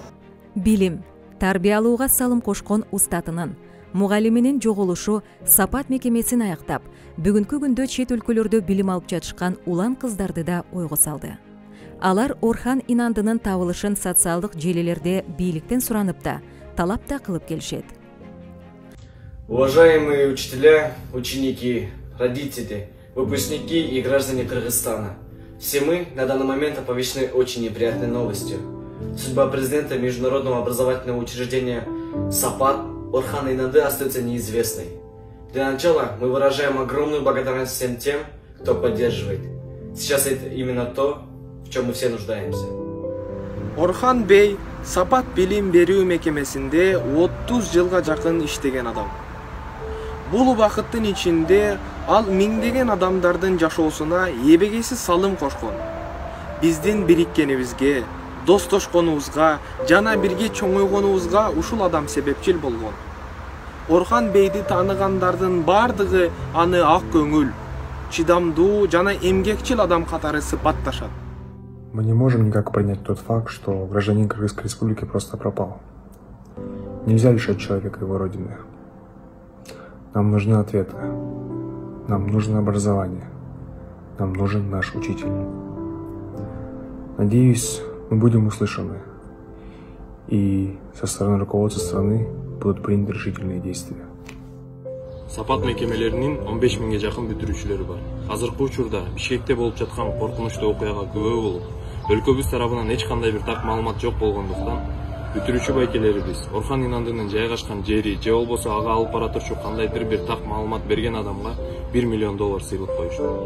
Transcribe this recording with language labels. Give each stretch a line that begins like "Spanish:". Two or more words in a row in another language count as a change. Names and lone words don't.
Kyrgyz: Билим, тарбиялууга салым кошкон устатынын, мугалиминин жоголушу Сапат мекемесин аяктап, бүгүнкү күндө чет өлкөлөрдө билим алып жатышкан улан кыздарды да ойго салды. Алар Орхан Инандынын табылышын социалдык желилерде бийликтен суранып да, талап да кылып келишет.
Russian: Уважаемые учителя, ученики, родители, выпускники и граждане Кыргызстана, все мы на данный момент оповещены очень неприятной новостью. Судьба президента Международного образовательного учреждения Сапат Орхана Инанды остается неизвестной. Для начала мы выражаем огромную благодарность всем тем, кто поддерживает. Сейчас это именно то, в чем мы все нуждаемся.
Kyrgyz: Орхан Бей Сапат билим берүү мекемесинде 30 жылга жакын иштеген адам. Бул убакыттын ичинде ал миңдеген адамдардын жашоосуна эбегейсиз салым кошкон. Биздин бириккенибизге, достошконубузга жана бирге чоңойгонубузга ушул адам себепчил болгон. Орхан Бейди тааныгандардын бардыгы аны ак көңүл, чыдамдуу жана эмгекчил адам катары сыпатташат.
Russian: Мы не можем никак принять тот факт, что гражданин Кыргызской республики просто пропал. Нельзя лишать человека его родины. Нам нужны ответы. Нам нужно образование. Нам нужен наш учитель. Надеюсь, мы будем услышаны. И со стороны руководства страны будут приняты решительные действия.
Kyrgyz: Сапат мекемелеринин 15 миңге жакын бүтүрүүчүлөрү бар. Азыркы учурда Бишкекте болуп жаткан коркунучтуу окуяга күбө болуп, өлкөбүз тарабынан эч кандай бир так маалымат жок болгондуктан, бүтүрүүчү байкелерибиз Орхан Инандынын жайгашкан жери же болбосо ага алып бара турчу кандайдыр бир так маалымат берген адамга $1 миллион сыйлык коюшту.